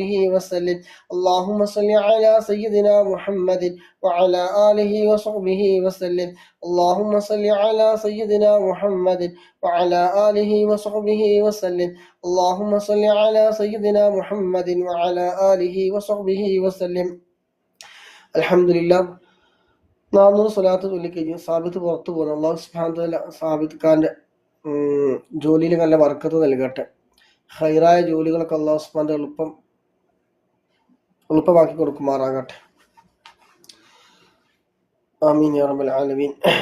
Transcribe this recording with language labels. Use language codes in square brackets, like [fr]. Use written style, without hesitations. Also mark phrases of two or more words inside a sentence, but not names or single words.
[ar] اللهم صل على سيدنا سيدنا محمد وعلى آله وصحبه وسلم اللهم صل على سيدنا محمد وعلى آله وصحبه وسلم اللهم صل على سيدنا محمد وعلى آله وصحبه وسلم الحمد لله [ml] 400 സ്വലാത്ത് ചൊല്ലിക്കഴിഞ്ഞു സാബിത്ത് പുറത്തു പോകുന്നു. അള്ളാഹു [ar] سبحانه وتعالى [ml] സാബിത്ത് ഖാന്റെ ജോലിയിൽ നല്ല ബർക്കത്ത് നൽകട്ടെ. ഹൈറായ ജോലികളൊക്കെ അള്ളാഹു [ar] سبحانه وتعالى [ml] എളുപ്പമാക്കി കൊടുക്കുമാറാകട്ടെ. [ar] آمين يا رب العالمين.